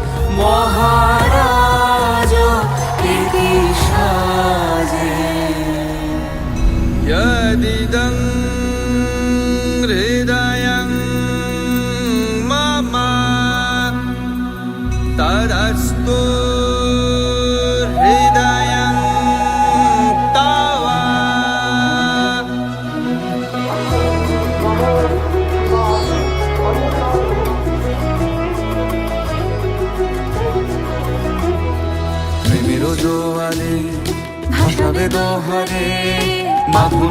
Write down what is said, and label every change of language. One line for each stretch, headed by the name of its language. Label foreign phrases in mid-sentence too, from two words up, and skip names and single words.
Bangla: মহারাজ একি সাজে
Sanskrit: यदिदं हृदयं मम तदस्तु हृदयं तव
Bangla: প্রেমের জোয়ারে ভাসাবে দোহারে বাঁধন